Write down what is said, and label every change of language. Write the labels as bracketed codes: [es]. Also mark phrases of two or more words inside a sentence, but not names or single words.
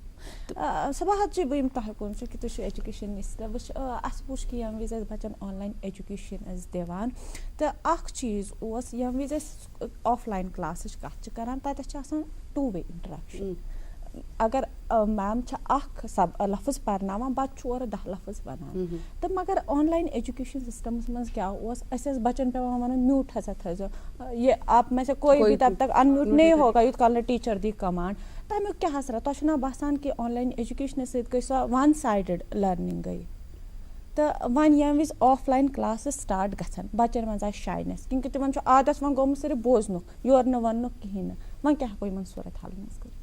[ks] صباحت جی بہٕ یِمہٕ تۄہہِ کُن چوٗنٛکہِ تُہۍ چھُو [en] education minister [ks] اَسہِ وٕچھ کہِ ییٚمہِ وِزِ أسۍ بَچَن [en] online education [ks] ٲسۍ دِوان تہٕ اَکھ چیٖز اوس ییٚمہِ وِزِ أسۍ [en] offline [ks] کٕلاسٕچ کَتھ چھِ کَران تَتٮ۪تھ چھِ آسان [en] 2 way interaction [ks] اگر میم چھِ اَکھ لفظ پَرناوان بَچہِ چھُ اورٕ 10 لفظ وَنان تہٕ مگر [en] online education [ks] سِسٹَمَس منٛز کیٛاہ اوس اَسہِ ٲسۍ بَچَن پٮ۪وان وَنُن میوٗٹ ہَسا تھٲیزیو یہِ [ur] آپ میں سے کوئی بھی تب تک اَنمیوٗٹ نہیں ہوگا [ks] یوٗت کال نہٕ ٹیٖچَر دی کَمانٛڈ تَمیُک کیٛاہ اثرات تۄہہِ چھُو نا باسان کہِ آنلاین ایجوکیشنہٕ سۭتۍ گٔے سۄ [en] 1 sided learning [ks] گٔے تہٕ وۄنۍ ییٚمہِ وِزِ [en] offline classes [ks] سٹاٹ گژھن بَچَن منٛز آسہِ شاینٮ۪س کیونکہِ تِمَن چھُ عادت وۄنۍ گوٚمُت صرف بوزنُک یورٕ نہٕ وَننُک کِہیٖنۍ نہٕ وۄنۍ کیٛاہ ہٮ۪کو یِمَن صوٗرت حال منٛز کٔرِتھ